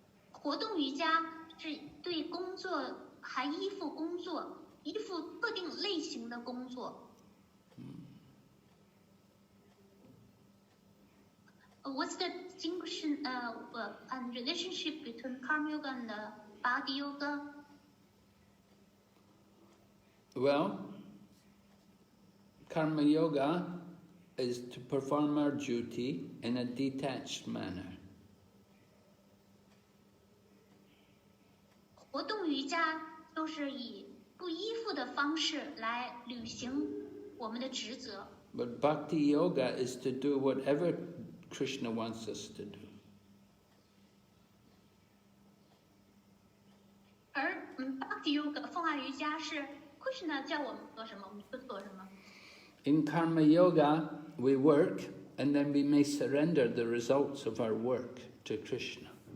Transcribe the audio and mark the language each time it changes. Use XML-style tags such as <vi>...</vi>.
<zh>活动瑜伽是对工作还依附工作，依附特定类型的工作。</zh> <en>What's the distinction and relationship between Karma Yoga and Bhakti Yoga? Well, Karma Yoga is to perform our duty in a detached manner.</en> <zh>活动瑜伽就是以不依附的方式来履行我们的职责。</zh> <en>But Bhakti Yoga is to do whatever Krishna wants us to do.</en> <zh>而Bhakti Yoga 奉爱瑜伽是 Krishna 叫我们做什么，我们就做什么。</zh> <en>In Karma Yoga, we work and then we may surrender the results of our work to Krishna.</en>